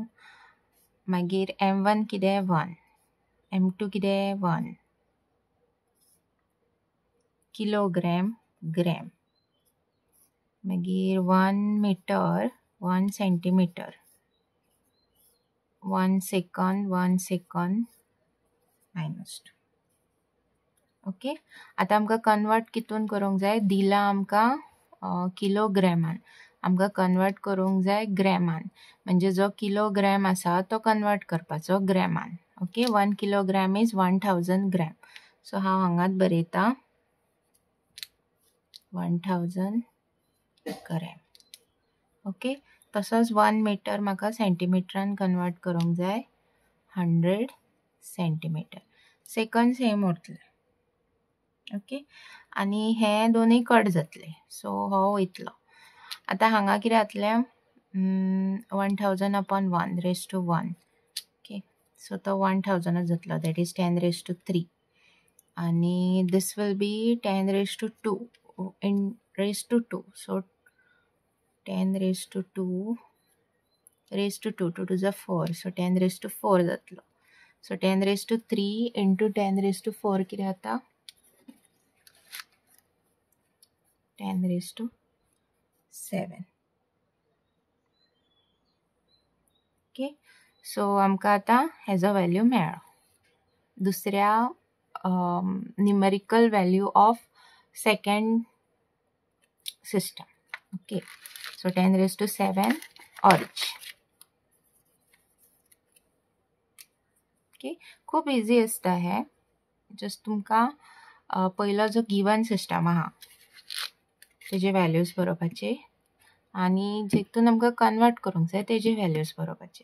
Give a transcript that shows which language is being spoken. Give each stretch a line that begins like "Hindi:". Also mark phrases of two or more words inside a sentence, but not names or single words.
Konkani: मागीर m1 कितें 1, m2 कितें 1, किलोग्रॅम ग्रॅम, मागीर 1 मिटर 1 सेंटीमीटर,
English: 1 second, 1 second -2. ओके.
Konkani: आता आमकां कन्वर्ट कितून करूंक जाय, दिला आमकां किलोग्रॅमान, आमकां कन्वर्ट करूंक जाय ग्रॅमान, म्हणजे जो किलोग्रॅम आसा तो कन्वर्ट करपाचो ग्रॅमान.
English: ओके. 1 kilogram is 1000 gram.
Konkani: सो हांव हांगात बरयता 1000 ग्रॅम. ओके. तसोच 1 मीटर म्हाका सेंटीमिटरान कन्वर्ट करूंक जाय 100 सेंटीमीटर.
English: second same
Konkani: उरतले. ओके. आनी हे दोनूय कट जातले, सो हो वयतलो. आतां हांगा कितें जातलें,
English: 1000 upon 1 raised to 1.
Konkani: ओके. सो तो 1000 जातलो,
English: that is 10 raised to 3.
Konkani: आनी
English: this will be 10 raised to 2 in raised to 2. So 10 raised to 2 raised to 2, 2 to the 4, so 10 raised to 4 जातलो. So 10 raised to 3 into 10 raised to 4
Konkani: कितें जाता,
English: 10 raised to 7. ओके.
Konkani: सो आमकां आतां हेजो व्हॅल्यू मेळ्ळो, दुसऱ्या
English: numerical value of second system. okay. so 10 raised to 7 ऑर्च. ओके.
Konkani: खूब इजी आसता हे. जस्ट तुमकां पयलो जो
English: given system
Konkani: आहा तेजे व्हॅल्यूज बरोवपाचे आनी जेतून आमकां कन्वर्ट करूंक जाय तेजे व्हॅल्यूज बरोवपाचे.